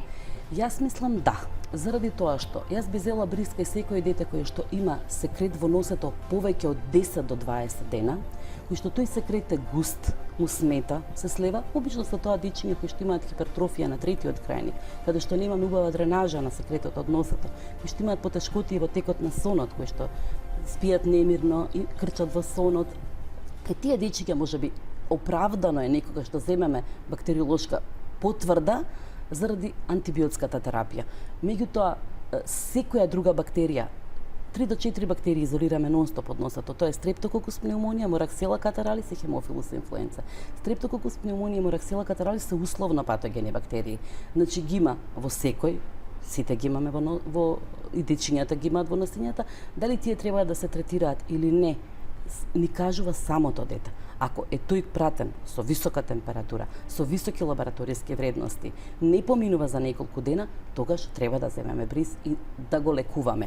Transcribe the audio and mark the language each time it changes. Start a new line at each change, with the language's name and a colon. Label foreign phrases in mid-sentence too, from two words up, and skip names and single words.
Macedonian: Јас мислам да, заради тоа што јас би зела бриз кај секој дете кое што има секрет во носето повеќе од 10 до 20 дена, кој што тој секрет е густ, му смета, се слева, обично со тоа дечиња кои што имаат хипертрофија на третиот крајник, каде што нема убава дренажа на секретот од носето, кои што имаат потешкоти во текот на сонот, кои што спијат немирно и крчат во сонот. Кај тие дечиња можеби оправдано е некогаш да земеме бактериолошка потврда заради антибиотската терапија. Меѓутоа, секоја друга бактерија, 3 до 4 бактерии изолираме нонстоп од носето. Тоа е Streptococcus pneumoniae, Moraxella catarrhalis и Haemophilus influenza. Streptococcus pneumoniae и Moraxella catarrhalis се условно патогени бактерии. Значи ги има во секој, сите ги имаме во и дечињата ги имаат во носињата, дали тие треба да се третираат или не, ни кажува самото дете. Ако е тој пратен со висока температура, со високи лабораториски вредности, не поминува за неколку дена, тогаш треба да земеме бриз и да го лекуваме.